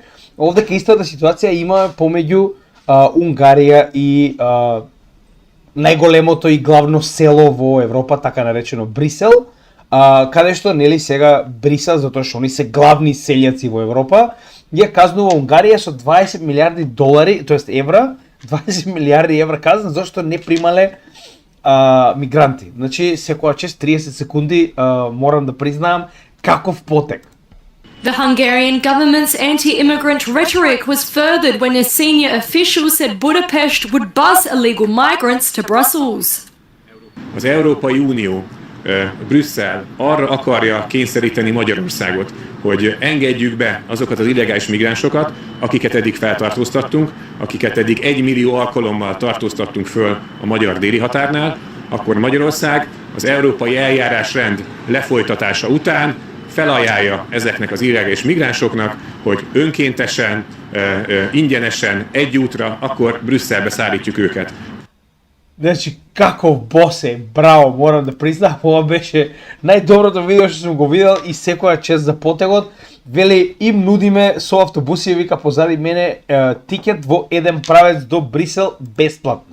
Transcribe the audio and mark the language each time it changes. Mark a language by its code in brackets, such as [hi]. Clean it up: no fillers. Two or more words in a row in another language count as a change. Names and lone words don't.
[mk] Овдека истата ситуација има помеѓу Унгарија и најголемото и главно село во Европа, така наречено Брисел, каде што сега Брисел, затоа што они се главни селјаци во Европа, ја казнува Унгарија со 20 милиарди долари, тоест евра, 20 милиарди евра казна зашто не примале мигранти. Значи секоја чест 30 секунди морам да признаам каков потек. [en] The Hungarian government's anti-immigrant rhetoric was furthered when a senior official said Budapest would bus illegal migrants to Brussels. [hu] Az Európai Unió, Brüsszel arra akarja kényszeríteni Magyarországot, hogy engedjük be azokat az illegális migránsokat, akiket eddig feltartóztattunk, akiket eddig 1 millió alkalommal tartóztattunk föl a magyar déli határnál, akkor Magyarország az európai eljárásrend lefolytatása után felajánlja ezeknek az illegális migránsoknak, hogy önkéntesen, ingyenesen, egy útra, akkor Brüsszelbe szállítjuk őket. [mk] Значи, каков бос е, браво, морам да признам, ова беше најдоброто видео што сум го видел и секоја чест за потегот. Вели, им нудиме со автобуси, вика позади мене, тикет во еден правец до Брисел бесплатно.